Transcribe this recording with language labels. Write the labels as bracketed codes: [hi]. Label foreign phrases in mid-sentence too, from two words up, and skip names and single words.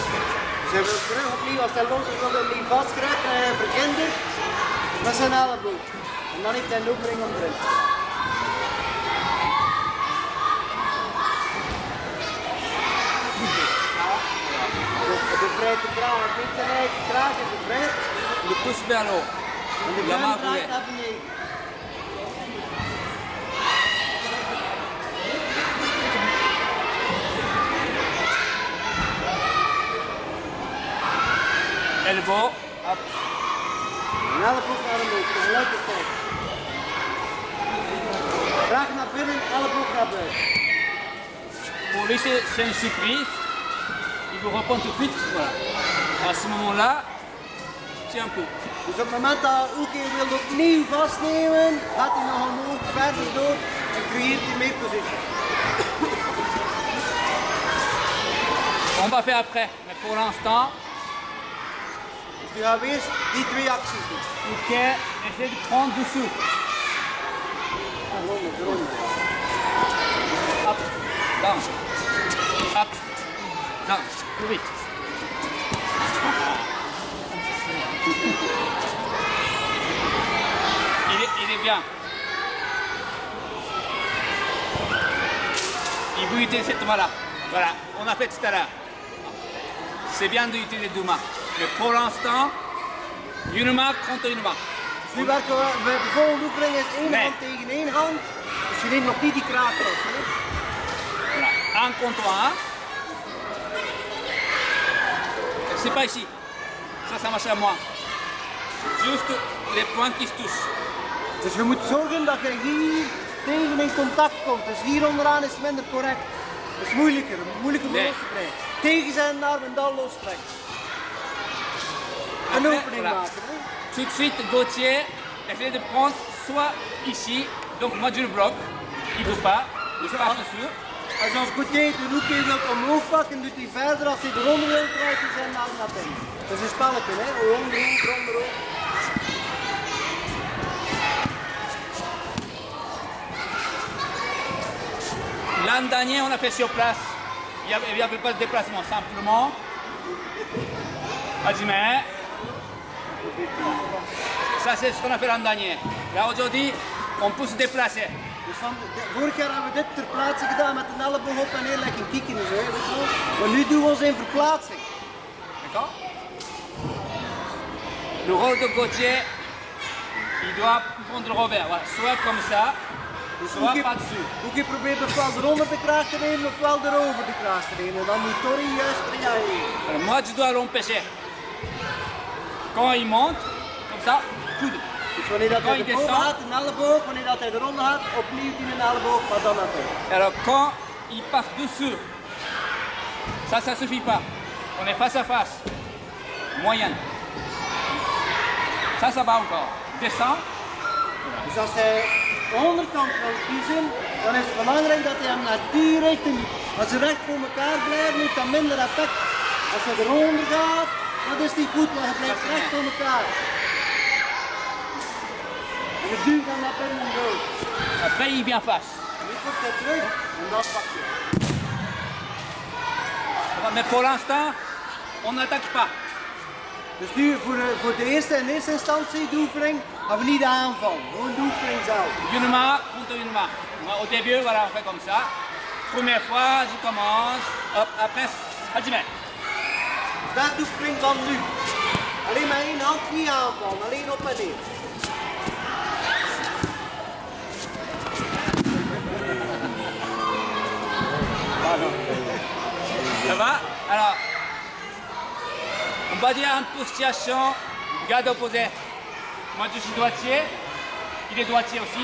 [nl] Dus hij wil terug opnieuw, als hij los is, wil hij opnieuw vastgrijpen en hij verhindert met zijn elleboog. En dan heeft hij een opening om erin. Hij bevrijdt de kraag, hij neemt zijn eigen kraag en bevrijdt. [fr] Le pouce vers le haut. [nl] En de [fr] La [nl] duim [fr] main [nl] draait [fr] roulée. [nl] naar beneden. Elbow, hop. Een elleboog naar omhoog, tegelijkertijd. Kraag naar binnen, elleboog naar buiten. [fr] Pour lui, c'est une surprise. Il veut reprendre tout de suite. Voilà. À ce moment-là, tiens un peu. [nl] Dus op het moment dat Uke wil opnieuw vastnemen, gaat hij nog omhoog verder door en creëert hij meer positie. [fr] On va faire après. Mais pour l'instant, [nl] Dus nu gaan we eerst die twee acties doen. [fr] ok, essaie de prendre dessous. Rond. Hop, down. Hop, down. Plus vite. Il est bien. Il veut utiliser cette main-là. Voilà, on a fait tout à l'heure. C'est bien d'utiliser deux mains. Mais pour l'instant, une main contre une main. [nl] Dus nu werken we, de volgende oefening is één Nee. hand tegen één hand. Dus je neemt nog niet die kraag vast. Hè? [fr] Voilà, un contre un. C'est pas ici. Ça marche à moi. Juste les points qui se touchent. [nl] Dus je moet zorgen dat je hier tegen in contact komt. Dus hier onderaan is het minder correct. Dat is moeilijker om Nee. los te krijgen. Tegen zijn arm en dan lostrekken. Een [fr] Après, [nl] opening [fr] voilà. [nl] maken. Hè? [fr] Tout de suite, Gauthier essaie de prendre soit ici, donc moi je le bloque, il ne veut pas, je passe dessus. [nl] Als ons Gauthier de Uke wil omhoog pakken, doet hij verder. Als hij eronder wil, draait hij zijn arm naar binnen. Dat is een spelletje, hè? Onderhoog. [fr] L'an dernier, on a fait sur place. Il n'y avait pas de déplacement, simplement. Hajime, Ça, c'est ce qu'on a fait l'an dernier. Là, aujourd'hui, on peut se déplacer. [nl] Dus vorig jaar hebben we dit ter plaatse gedaan met een elleboog op en neer, lekker een kieken en zo. Weet je wel. Maar nu doen we ons in verplaatsing. [fr] D'accord? Le rôle de Gauthier, il doit prendre le revers. Voilà. Soit comme ça, [nl] Dus [fr] soit pas dessus. [nl] Oekie probeert ofwel eronder de kraag te nemen ofwel erover de kraag te nemen. En dan moet Torry juist reageren. [fr] Alors, moi, je dois l'empêcher. Quand il monte, comme ça, coude. [nl] Dus wanneer dat [fr] Quand [nl] hij [fr] il [nl] erboven [fr] descend, [nl] gaat, een elleboog. Wanneer dat hij eronder gaat, opnieuw die een elleboog, maar dan naar terug. [fr] alors quand il part dessus, ça suffit pas. On est face à face. Moyenne. Ça va encore. Descend. [nl] Dus als hij de onderkant wil kiezen, dan is het belangrijk dat hij hem naar die richting doet. Als ze recht voor elkaar blijven, heeft dat minder effect. Als hij eronder gaat, dat is niet goed, want hij blijft recht voor elkaar. En je duwt dan naar binnen en door. [fr] Après, il vient face. [nl] Nu komt hij terug en dat pak je. [fr] Mais pour l'instant, on n'attaque pas. [nl] Dus nu voor de eerste instantie, de oefening, gaan we niet aanvallen. Gewoon de oefening zelf. [fr] Une main contre une main. Moi, au début, voilà, on fait comme ça. Première fois, je commence. Hop, après, Hajime. [nl] Dus dat is de oefening van nu. Alleen maar één hand, niet aanvallen, alleen op en neer. [fr] Ça va? Alors, on va dire une position, garde opposé. Moi, je suis droitier, il est droitier aussi.